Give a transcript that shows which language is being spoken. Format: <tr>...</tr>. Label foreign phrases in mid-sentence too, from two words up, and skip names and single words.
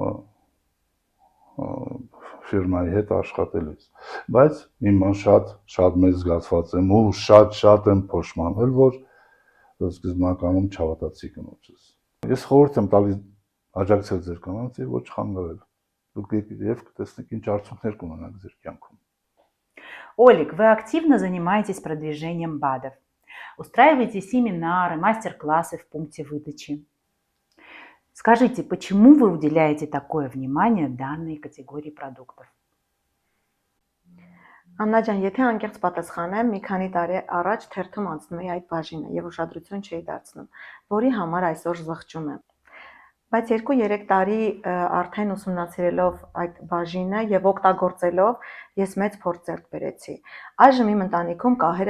<hy>ֆիրմայի հետ աշխատելուց, բայց հիմա շատ մեծ զգացված եմ ու շատ եմ փոշմանվել, որ սկզբնականում չհավատացի կնոջս։ Ես խորհուրդ եմ տալիս աջակցել ձեր կանանց եւ ոչ խանգարել։ Դուք եւ կտեսնեք ինչ արդյունքներ կունենաք ձեր կյանքում։</hy> <ru>Олег, вы активно занимаетесь продвижением БАДов. Устраиваете семинары, мастер-классы в пункте выдачи. Скажите, почему вы уделяете такое внимание данной категории продуктов?</ru> <hy>Աննա ջան, եթե անկեղծ պատասխանեմ, մի քանի տարի առաջ թերթում անցնում էի այդ բաժինը եւ ուշադրություն չէի դարձնում, որի համար այսօր զղջում եմ։ Բայց 2-3 տարի արդեն ուսումնասիրելով այդ բաժինը եւ օգտագործելով ես մեծ փորձ ձեռք բերեցի։ Այժմ իմ ընտանիքում կահերը</hy>